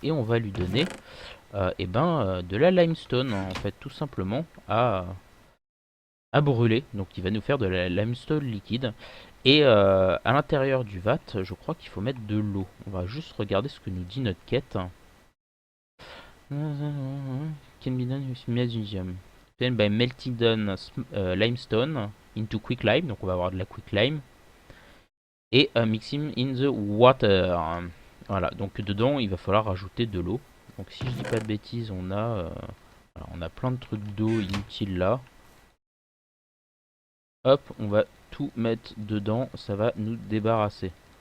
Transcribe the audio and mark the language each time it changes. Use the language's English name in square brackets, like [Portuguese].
[French] Et on va lui donner de la limestone, en fait, tout simplement, à brûler. Donc, il va nous faire de la limestone liquide. Et à l'intérieur du vat, je crois qu'il faut mettre de l'eau. On va juste regarder ce que nous dit notre quête. [English] Can be done with magnesium. Then by melting down limestone into quick lime. [French] Donc on va avoir de la quick lime. Et [English] mixing in the water. [French] Voilà, donc dedans il va falloir rajouter de l'eau. Donc si je dis pas de bêtises, on a plein de trucs d'eau inutiles là. Hop, on va tout mettre dedans, ça va nous débarrasser.